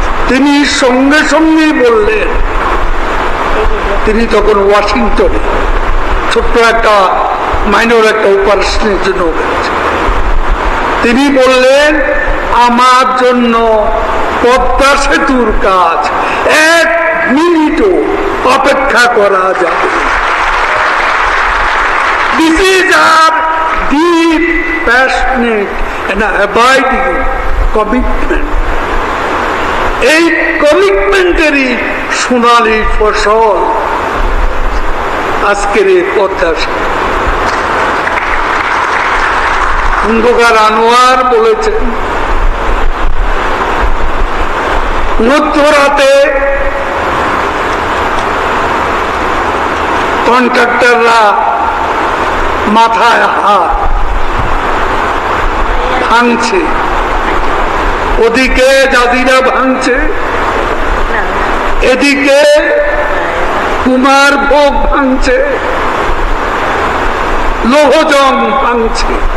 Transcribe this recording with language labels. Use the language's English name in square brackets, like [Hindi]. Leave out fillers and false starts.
[Bangla] তিনি সঙ্গে সঙ্গে বললেন, তিনি তখন ওয়াশিংটনে ছোট্ট একটা মাইনর একটা অপারেশনের জন্য গেছেন। তিনি বললেন, আমার জন্য পদ্মা সেতুর কাজ 1 মিনিটও অপেক্ষা করা যাবে। [English] This is our deep, passionate and abiding commitment. [Bangla] এই কমিটমেন্টেরই সোনালী ফসল আজকের এই পদ্মা সেতু। খন্দকার আনোয়ার বলেছেন, মধ্যরাতে কন্ট্রাক্টররা মাথায় হাত ভাঙছে, ওদিকে জাজিরা ভাঙছে, এদিকে কুমার ভোগ ভাঙছে, লৌহজং ভাঙছে।